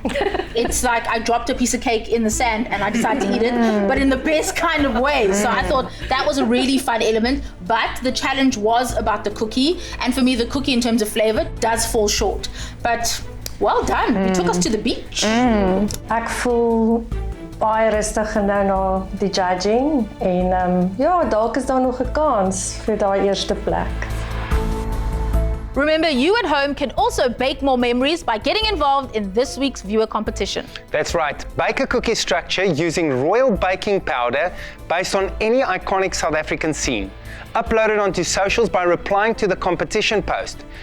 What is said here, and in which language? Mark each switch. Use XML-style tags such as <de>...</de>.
<en>It's like I dropped a piece of cake in the sand and I decided to eat it, but in the best kind of way. So I thought that was a really fun element, but the challenge was about the cookie. And for me, the cookie in terms of flavor does fall short. But well done. You took us to the beach.</en> <af>Ek voel baie rustig nou na die judging en ja, dalk is daar nog 'n kans vir daai eerste plek.</af> <en>Remember, you at home can also bake more memories by getting involved in this week's viewer competition. That's right. Bake a cookie structure using royal baking powder based on any iconic South African scene. Upload it onto socials by replying to the competition post.</en>